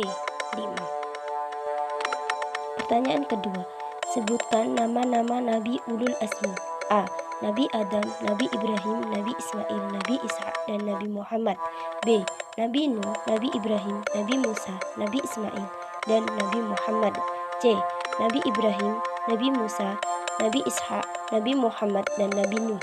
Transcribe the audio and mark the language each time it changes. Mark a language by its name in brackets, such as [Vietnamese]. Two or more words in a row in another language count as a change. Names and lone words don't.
[Indonesian] 5. Pertanyaan kedua. Sebutkan nama-nama Nabi Ulul Azmi. A. Nabi Adam, Nabi Ibrahim, Nabi Ismail, Nabi Ishak, dan Nabi Muhammad. B. Nabi Nuh, Nabi Ibrahim, Nabi Musa, Nabi Ismail, dan Nabi Muhammad. C. Nabi Ibrahim, Nabi Musa, Nabi Ishak, Nabi Muhammad, dan Nabi Nuh.